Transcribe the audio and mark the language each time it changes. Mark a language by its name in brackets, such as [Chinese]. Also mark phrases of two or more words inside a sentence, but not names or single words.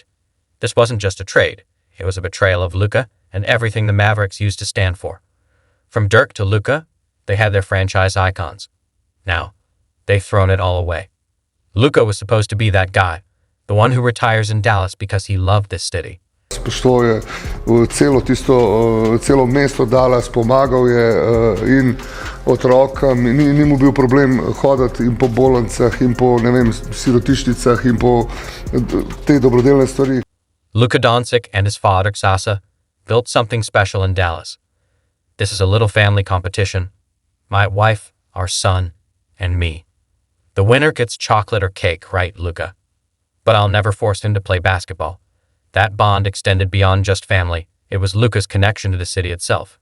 [English] This wasn't just a trade. It was a betrayal of Luka and everything the Mavericks used to stand for. From Dirk to Luka, they had their franchise icons. Now, they've thrown it all away. Luka was supposed to be that guy, the one who retires in Dallas because he loved this city. [Slovenian] Spoštoval je celo mesto Dallas, pomagal je in otrokom, ni mu bil problem hoditi in po bolnicah in po, sirotišnicah in po te dobrodelne stvari. [English] Luka Dončić and his father, Sasa, built something special in Dallas. This is a little family competition. My wife, our son, and me. The winner gets chocolate or cake, right, Luka? But I'll never force him to play basketball. That bond extended beyond just family. It was Luka's connection to the city itself.